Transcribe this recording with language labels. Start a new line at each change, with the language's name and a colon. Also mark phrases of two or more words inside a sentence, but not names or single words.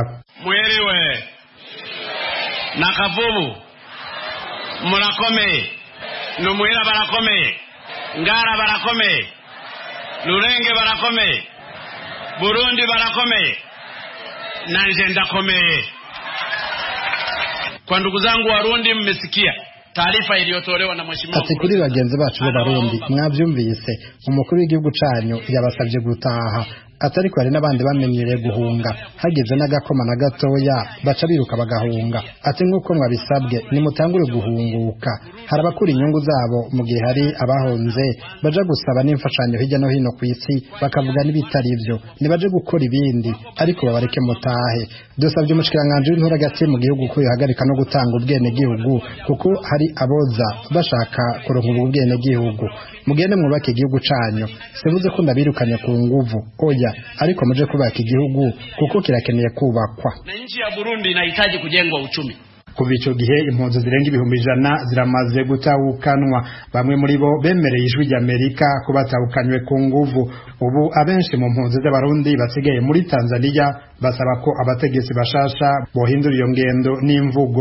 Rundi: Mwiriwe na Kavubu murakomeye, Numuhira barakomeye, Ngara barakomeye, Lurenge barakomeye, Burundi barakomeye, nanje ndakomeye.
Swahili: Kwa ndugu zangu Warundi, mmesikia taarifa iliyotolewa na mheshimiwa.
Rundi: Ati kuri bagenzi bacu b'Abarundi, mwavyumvise umukuru w'igihugu canyu yabasabye gutaha. Atari ko hari n'abandi bamenyereye guhunga, hageze n'agakoma na gatoya baca biruka bagahunga. Ati nk'uko mwabisabwe nimutangure guhunguka. Hari abakura inyungu zabo mu gihe hari abahonze baja gusaba n'imfashanyo hirya no hino ku isi, bakavuga n'ibitari byo, nibaje gukora ibindi, ariko babareke mutahe. Dusabye umushikiranganje w'intora hagati mu gihugu ko yohagarika no gutanga ubwene gihugu, kuko hari aboza bashaka kuronka ubwene gihugu. Mugende mwubake igihugu canyu, sivuze ko ndabirukanye ku nguvu, oya, ariko muje kubaka igihugu kuko kirakeneye kubakwa.
Swahili: Na nchi ya Burundi inahitaji kujengwa uchumi.
Rundi: Kuva ico gihe impunzi zirenga 100 ziramaze gutahukanwa. Bamwe muri bo bemereye ijwi ry'Amerika ko batahukanywe ku nguvu. Ubu abenshi mu mpunzi z'abarundi basigaye muri Tanzania basaba ko abategetsi bashasha bohindura iyo ngendo n'imvugo.